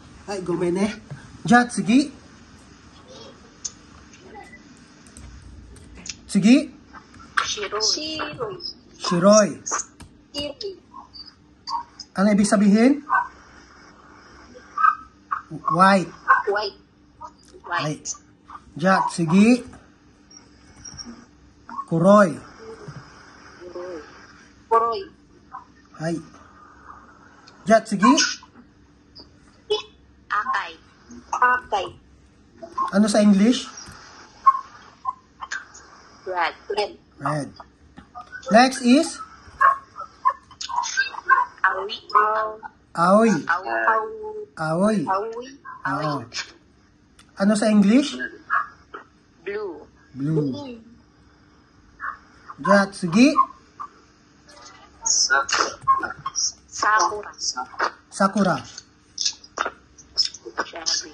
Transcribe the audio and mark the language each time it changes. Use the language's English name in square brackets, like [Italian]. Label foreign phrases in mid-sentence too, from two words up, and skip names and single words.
[Japanese] はい、ごめんね。じゃあ次。次。 Shiro. Shiroy. Shiroy. Shiroy. [Filipino] Ano ibig sabihin? White. White. White. Ja, sige. Kuroy. Poroy. Hay. Ja, sige. Akay. Akay. Ano sa English? Red. Red. Red. [English] Next is [Filipino] Awi. aoy. Awi. Aoy. Awi. Oo. Ano sa English? Blue. Blue. Ja, sige. Sakura. Sakura. Cherry.